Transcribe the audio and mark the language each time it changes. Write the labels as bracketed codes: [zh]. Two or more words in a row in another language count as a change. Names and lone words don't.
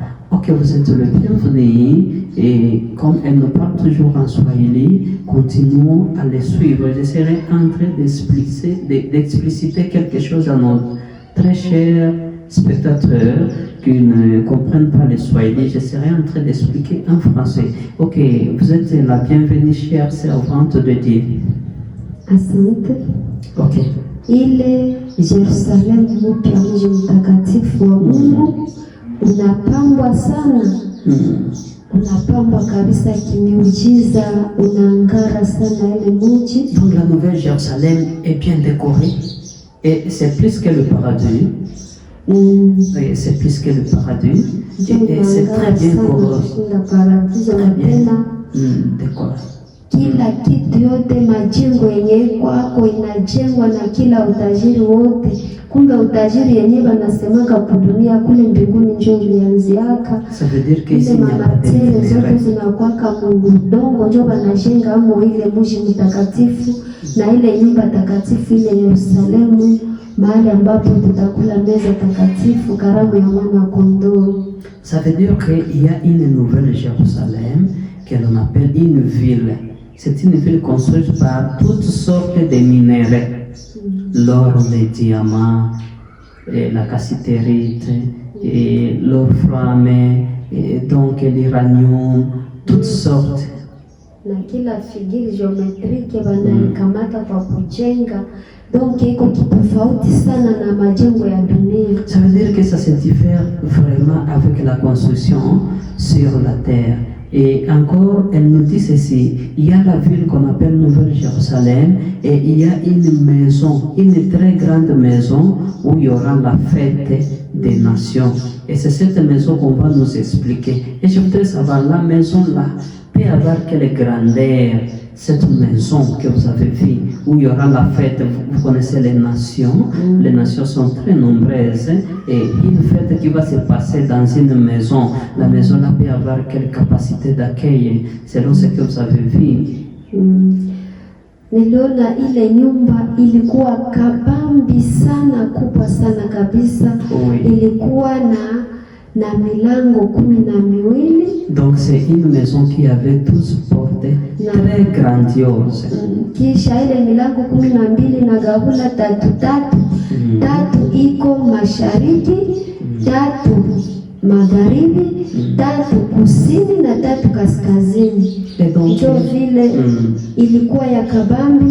[fr] Ok, vous êtes le bienvenu et comme elle nous parle toujours en Swahili, continuons à les suivre. Je serai en train d'expliciter quelque chose à nos très chers spectateurs qui ne comprennent pas le Swahili. Je serai en train d'expliquer en français. Ok, vous êtes la bienvenue, chère servante de Dieu. [sw] Asante. Ok. Ile Yerusalemu mpya, mji mtakatifu wa Mungu, unapambwa sana. Unapambwa kabisa kimiujiza, unaangara sana ile mji. [fr] Donc la nouvelle Jérusalem est bien décorée et c'est plus que le paradis. Oui, c'est plus que le paradis et c'est très bien décoré. [sw] Kila kitu yote, majengo yenye kwako inajengwa na kila utajiri wote. Kumbe utajiri yenyewe wanasemaka kudunia kule mbinguni njo ilianziaka. Ile mamatele zote zinakwaka mudongo njo wanajenga amo ile mji mtakatifu na ile nyumba takatifu ile Yerusalemu, mahali ambapo tutakula meza takatifu, karamu ya mwana kondoo. [fr] Ça veut dire qu'il y a une nouvelle Jérusalem que l'on appelle une ville. C'est une ville construite par toutes sortes de minéraux. L'or, les diamants, et la cassiterite, et l'or-flamme, et donc l'uranium, toutes sortes. [sw] Na kila [fr] figure géométrique [sw] wanaikamata kwa kujenga, donc iko kitofauti sana na majengo ya dunia. [fr] Ça veut dire que ça se diffère vraiment avec la construction sur la terre. Et encore, elle nous dit ceci, il y a la ville qu'on appelle Nouvelle Jérusalem et il y a une maison, une très grande maison où il y aura la fête des nations. Et c'est cette maison qu'on va nous expliquer. Et je voudrais savoir, la maison là peut avoir quelle grandeur, cette maison que vous avez vue, où il y aura la fête. Vous connaissez les nations sont très nombreuses et une fête qui va se passer dans une maison. La maison là peut avoir quelle capacité d'accueil selon ce que vous avez vu. [sw] Niliona ile nyumba ilikuwa kabambi sana, kubwa sana kabisa. Ilikuwa na milango 12. [fr] Donc c'est une maison qui avait 12 portes très grandioses. [sw] Kisha ile milango 12 na gavula tatu. Tatu iko mashariki, tatu magharibi, tatu kusini na tatu kaskazini. Ndio vile ilikuwa ya kabambi.